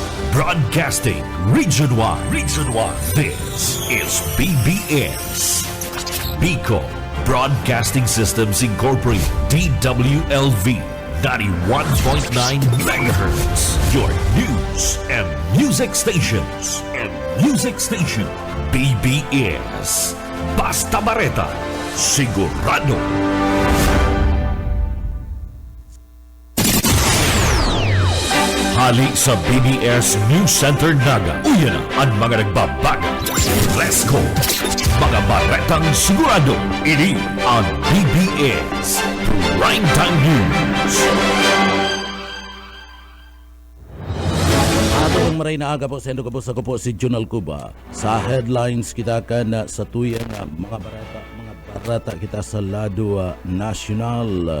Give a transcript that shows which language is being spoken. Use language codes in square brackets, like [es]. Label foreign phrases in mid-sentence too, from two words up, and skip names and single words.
[en] Broadcasting Region 1. Region 1. This is BBS. Bicol Broadcasting Systems Incorporated. DWLV 91.9 MHz. Your news and music stations. [bik] BBS. Basta Bareta. Sigurado. Hali sa BBS News Center Naga. Uyan ang mga nagbabaga. [en] Let's go! [bik] Mga baretang sigurado. Ini ang BBS Primetime News. Atong maray na aga po sa ako po si Junal Cuba. Sa headlines kita kan sa tuyang mga barata kita sa lado nasyonal.